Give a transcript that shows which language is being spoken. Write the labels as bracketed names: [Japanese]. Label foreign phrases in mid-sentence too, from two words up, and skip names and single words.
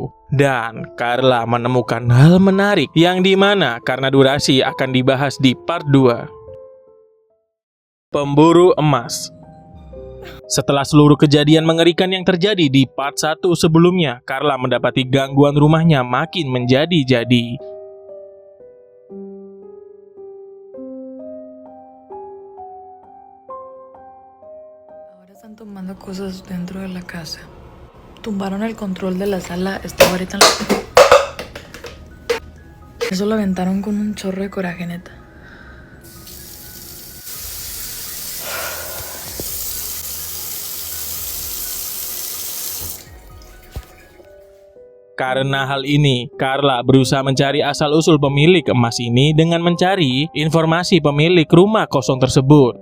[Indonesian] Dan Carla menemukan hal menarik yang dimana karena durasi akan dibahas di part 2. Pemburu emas. Setelah seluruh kejadian mengerikan yang terjadi di part 1 sebelumnya, Carla mendapati gangguan rumahnya makin menjadi-jadi. [Spanish] Están tomando cosas dentro de la casa. Tumbaron el control de la sala. Estaba ahorita en la... Eso lo aventaron con un chorro de coraje, neta. [Indonesian] Karena hal ini, Carla berusaha mencari asal-usul pemilik emas ini dengan mencari informasi pemilik rumah kosong tersebut.